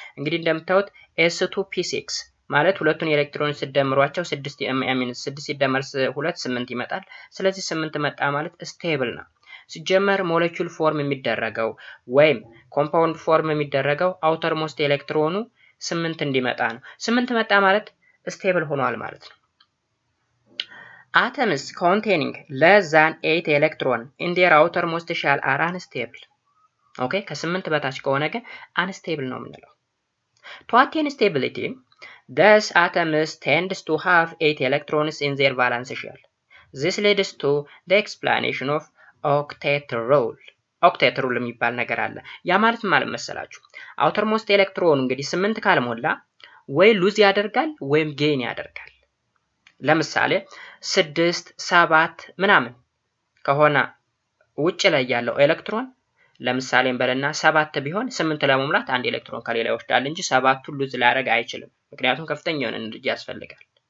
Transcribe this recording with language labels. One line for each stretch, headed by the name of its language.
Amharic: እንግዲህ እንደምታዩት S2P6 ማለት ሁለቱን ኤሌክትሮን ሲደምሯቸው 6 ሲደመር 2 8 ይመጣል። ስለዚህ 8 መጣ ማለት ስቴብል ነው። ሲጀመር ሞለኪውል ፎርም የሚደረገው ወይም ኮምፓውንድ ፎርም የሚደረገው አውተር ሞስት ኤሌክትሮኑ 8 እንዲመጣ ነው። 8 መጣ ማለት ስቴብል ሆኗል ማለት ነው።
English: Atoms containing less than 8 electrons in their outermost shell are unstable.
Amharic: ኦኬ ከ8 በታች ከሆነ ግን unstable ነው የምንለው።
English: To attain stability, thus atoms tend to have 8 electrons in their valence shell. This leads to the explanation of octet rule.
Amharic: octet rule የሚባል ነገር አለ። ያ ማለት ማለት መሰላችሁ outermost electron እንግዲህ 8 ካልሞላ ወይ ሉዝ ያደርጋል ወይም ጌን ያደርጋል። ለምሳሌ 6 7 ምናምን ከሆነ ውጭ ላይ ያለው ኤሌክትሮን ለምሳሌ እንበልና 7 ቢሆን 8 ለመሙላት አንድ ኤሌክትሮን ከሌላ ይወስዳል እንጂ 7ቱን ሉዝ ሊያደርግ አይችልም፣ ምክንያቱም ከፍተኛ የሆነ ኤነርጂ ያስፈልጋል።